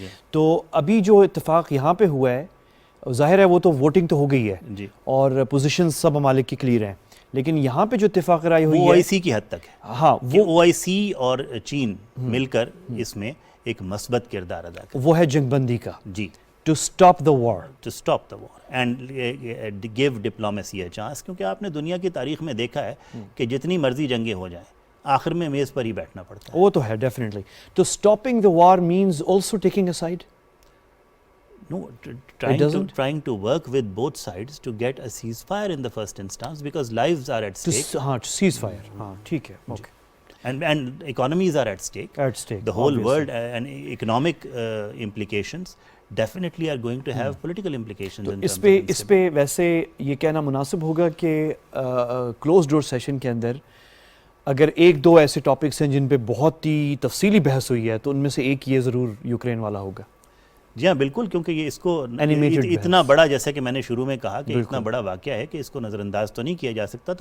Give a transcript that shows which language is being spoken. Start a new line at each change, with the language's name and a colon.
Urdu: تو ابھی جو اتفاق یہاں پہ ہوا ہے، ظاہر ہے وہ تو ووٹنگ تو ہو گئی ہے اور پوزیشن سب ممالک کی کلیئر ہیں، لیکن یہاں پہ جو اتفاق رائے ہوئی ہے OIC کی حد تک ہے. ہاں، وہ OIC اور چین مل کر اس میں ایک مثبت کردار ادا کریں. وہ ہے جنگ بندی کا. جی،
English: To stop the war. To stop the war and give diplomacy a chance.
Urdu: کیونکہ آپ نے دنیا کی تاریخ میں دیکھا ہے کہ جتنی مرضی جنگیں ہو جائیں، آخر میں میز پر ہی بیٹھنا پڑتا ہے. وہ تو ہے ڈیفینیٹلی.
English: تو stopping the war means also taking a side. No, trying to work with both sides to get a ceasefire in the first instance, because lives are at stake. To cease fire.
Urdu: ہاں ٹھیک ہے.
English: Okay. And economies are at stake. At stake. The whole world and economic implications definitely are going to have political implications.
Urdu: تو اس پہ ویسے یہ کہنا مناسب ہوگا کہ کلوز ڈور سیشن کے اندر اگر ایک دو ایسے ٹاپکس ہیں جن پہ بہت ہی تفصیلی بحث ہوئی ہے تو ان میں سے ایک یہ ضرور یوکرین والا ہوگا. جی ہاں بالکل، کیونکہ یہ اس کو اتنا بڑا، جیسا کہ میں نے شروع میں کہا کہ اتنا بڑا واقعہ ہے کہ اس کو نظر انداز تو نہیں کیا جا سکتا.